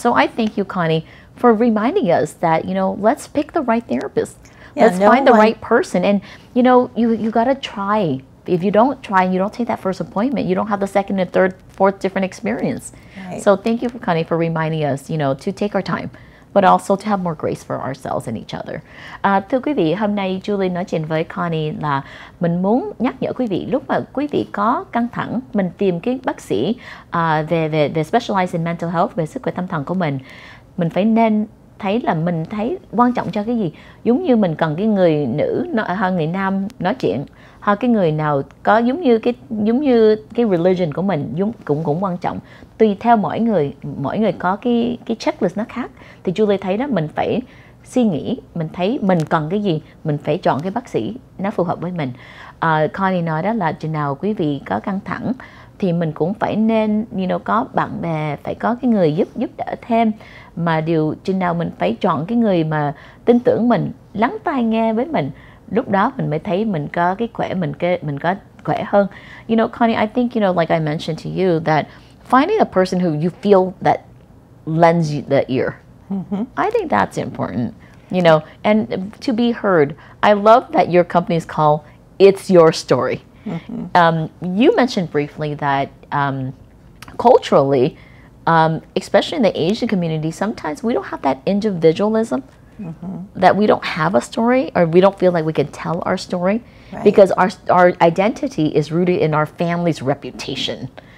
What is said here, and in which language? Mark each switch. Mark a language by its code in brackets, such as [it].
[en] So I thank you, Connie, for reminding us that, you know, let's pick the right therapist. Let's find the right person. And, you know, you got to try. If you don't try and you don't take that first appointment, you don't have the second and third, fourth different experience. So thank you, Connie, for reminding us, you know, to take our time, but also to have more grace for ourselves and each other. [vi] Thưa quý vị, hôm nay Julie nói chuyện với Connie là mình muốn nhắc nhở quý vị, lúc mà quý vị có căng thẳng, mình tìm cái bác sĩ về [en] specialize in mental health, [vi] về sức khỏe tâm thần của mình phải nên thấy là mình thấy quan trọng cho cái gì. Giống như mình cần cái người nữ hơn người nam nói chuyện, hoặc cái người nào có giống như cái religion của mình cũng quan trọng. Tùy theo mỗi người có cái checklist nó khác. Thì Julie thấy đó, mình phải suy nghĩ, mình thấy mình cần cái gì, mình phải chọn cái bác sĩ nó phù hợp với mình. Connie nói đó là chừng nào quý vị có căng thẳng thì mình cũng phải nên có bạn bè, phải có cái người giúp đỡ thêm. Mà chừng nào mình phải chọn cái người mà tin tưởng mình, lắng tai nghe với mình, lúc đó mình mới thấy mình có cái khỏe, mình có khỏe hơn. [en] You know, Connie, I think, like I mentioned to you, that finding a person who you feel that lends you the ear, I think that's important, and to be heard. I love that your company is called It's Your Story. You mentioned briefly that culturally, especially in the Asian community, sometimes we don't have that individualism, that we don't have a story, or we don't feel like we can tell our story, because our identity is rooted in our family's reputation.